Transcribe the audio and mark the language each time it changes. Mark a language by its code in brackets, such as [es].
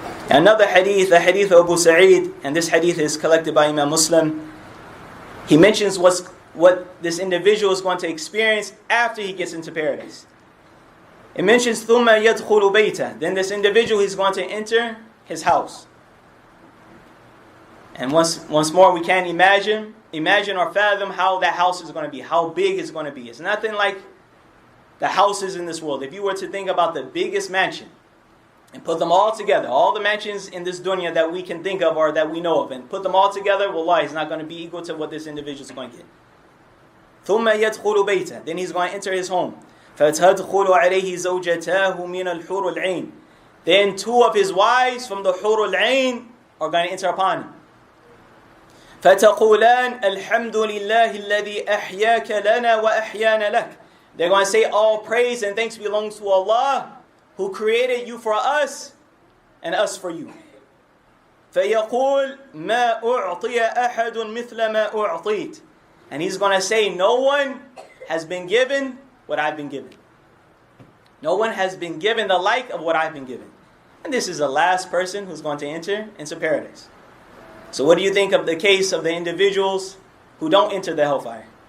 [en] Another hadith, the hadith of Abu Sa'id, and this hadith is collected by Imam Muslim. He mentions what this individual is going to experience after he gets into paradise. It mentions [ar] ثُمَّ يَدْخُلُ بَيْتَهُ. [en] Then this individual is going to enter his house. And once more, we can't imagine or fathom how that house is going to be, how big it's going to be. It's nothing like the houses in this world. If you were to think about the biggest mansion and put them all together, all the mansions in this dunya that we can think of or that we know of, and put them all together, wallahi, it's not going to be equal to what this individual is going to get. [ar] ثُمَّ يَدْخُلُ بَيْتَهُ. [en] Then he's going to enter his home. [ar] فَتَدْخُلُ عَلَيْهِ زَوْجَتَاهُ مِنَ الْحُورِ الْعِينِ. [en] Then 2 of his wives from the Hur al-Ain are going to enter upon him. [ar] فَتَقُولَانِ الْحَمْدُ لِلَّهِ الَّذِي أَحْيَاكَ لَنَا وَأَحْيَانَ لَكَ. [en] They're going to say, all praise and thanks belongs to Allah, who created you for us and us for you. [ar] فَيَقُولُ مَا أُعْطِيَ أَحَدٌ مِثْلَ مَا أُعْطِيتَ. [en] And he's going to say, no one has been given what I've been given. No one has been given the like of what I've been given. And this is the last person who's going to enter into paradise. So what do you think of the case of the individuals who don't enter the hellfire?